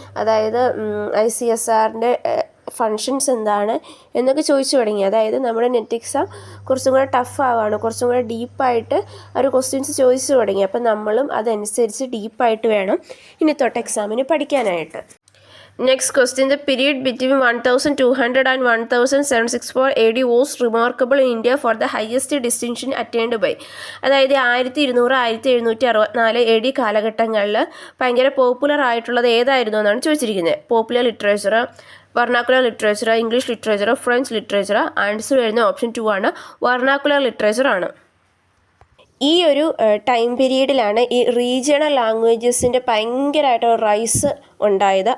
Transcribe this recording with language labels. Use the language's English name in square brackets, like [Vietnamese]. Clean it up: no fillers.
[Malayalam] അതായത് ICSRൻ്റെ ഫങ്ഷൻസ് എന്താണ് എന്നൊക്കെ ചോദിച്ചു തുടങ്ങി. അതായത് നമ്മുടെ നെറ്റ് എക്സാം കുറച്ചും കൂടെ ടഫ് ആവുകയാണ്, കുറച്ചും കൂടെ ഡീപ്പായിട്ട് അവർ ക്വസ്റ്റ്യൻസ് ചോദിച്ചു തുടങ്ങി. അപ്പം നമ്മളും അതനുസരിച്ച് ഡീപ്പായിട്ട് വേണം ഇനി തൊട്ട് എക്സാമിന് പഠിക്കാനായിട്ട്. [English] Next question, the period between 1200 and 1764 AD was remarkable in India for the highest distinction attained by. [Malayalam] അതായത് 1200, 1764 AD കാലഘട്ടങ്ങളിൽ ഭയങ്കര പോപ്പുലർ ആയിട്ടുള്ളത് ഏതായിരുന്നു എന്നാണ് ചോദിച്ചിരിക്കുന്നത്. Popular literature, vernacular literature, English literature, French literature. Answer വരുന്ന ഓപ്ഷൻ 2 ആണ്, വെർണാക്കുലർ ലിറ്ററേച്ചർ ആണ്. ഈ ഒരു ടൈം പീരീഡിലാണ് ഈ റീജിയണൽ ലാംഗ്വേജസിൻ്റെ ഭയങ്കരമായിട്ട് റൈസ് ഉണ്ടായത്.